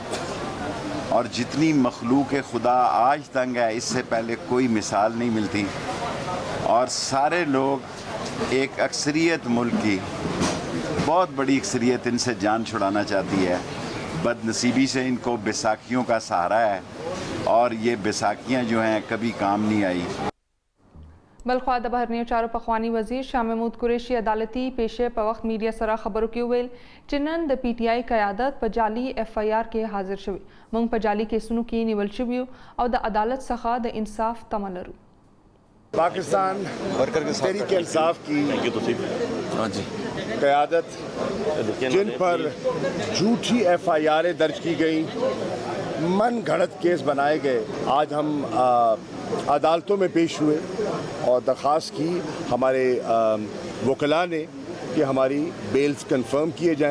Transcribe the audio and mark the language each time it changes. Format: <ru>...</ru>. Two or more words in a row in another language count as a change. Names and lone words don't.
<ur>اور جتنی مخلوق خدا آج تنگ ہے اس سے پہلے کوئی مثال نہیں ملتی. اور سارے لوگ ایک اکثریت ملک کی بہت بڑی اکثریت ان سے جان چھڑانا چاہتی ہے. بدنصیبی سے ان کو بیساکھیوں کا سہارا ہے اور یہ بیساکھیاں جو ہیں کبھی کام نہیں آئی.</ur> <ps>بلخوا د بهرنیو چارو پخوانی وزیر شاه محمود قریشي عدالتي پیشې په وخت میډیا سره خبرو کې ویل چې نن د PTI قیادت په جعلي FIR کې حاضر شوی. موږ په جعلي کیسونو کې نیول شوي او د عدالت څخه د انصاف تمه لرو.</ps> <ur>پاکستان تحریک انصاف کی قیادت جن پر جھوٹی FIR درج کی گئی، من گھڑت کیس بنائے گئے، آج ہم عدالتوں میں پیش ہوئے اور درخواست کی ہمارے وکلا نے کہ ہماری</ur> <en>bails confirm</en> <ur>کیے جائیں.</ur>